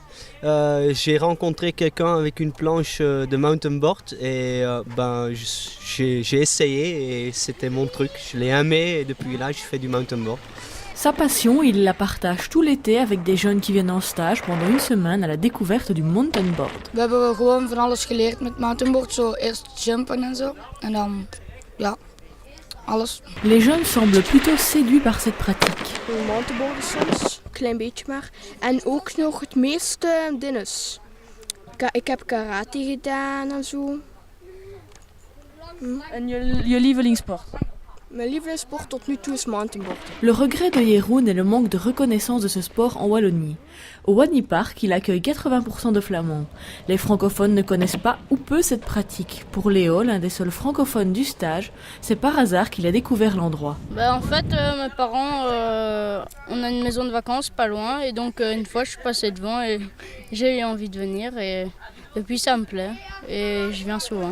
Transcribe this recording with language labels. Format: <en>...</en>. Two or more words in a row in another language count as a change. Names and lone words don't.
<fr>J'ai rencontré quelqu'un avec une planche de</fr> <en>mountain board</en> <fr>et j'ai essayé et c'était mon truc. Je l'ai aimé et depuis là je fais du</fr> <en>mountain board.</en> <fr>Sa passion, il la partage tout l'été avec des jeunes qui viennent en stage pendant une semaine à la découverte du</fr> <en>mountain board.</en> <nl>We hebben gewoon van alles geleerd met mountainboard, zo eerst jumpen en zo en dan ja. Alles.</nl> <fr>Les jeunes semblent plutôt séduits par cette pratique.</fr> <nl>Mountainboarden soms, klein beetje maar. En ook nog het meeste dinges. Ik heb karate gedaan en zo. En je lievelingssport? Mijn lievelingssport tot nu toe is mountainboard.</nl> <fr>Le regret de Jeroen est le manque de reconnaissance de ce sport en Wallonie. Au Wani Park, il accueille 80% de Flamands. Les francophones ne connaissent pas ou peu cette pratique. Pour Léo, l'un des seuls francophones du stage, c'est par hasard qu'il a découvert l'endroit. En fait, mes parents, on a une maison de vacances pas loin et donc une fois je suis passée devant et j'ai eu envie de venir et puis ça me plaît et je viens souvent.</fr>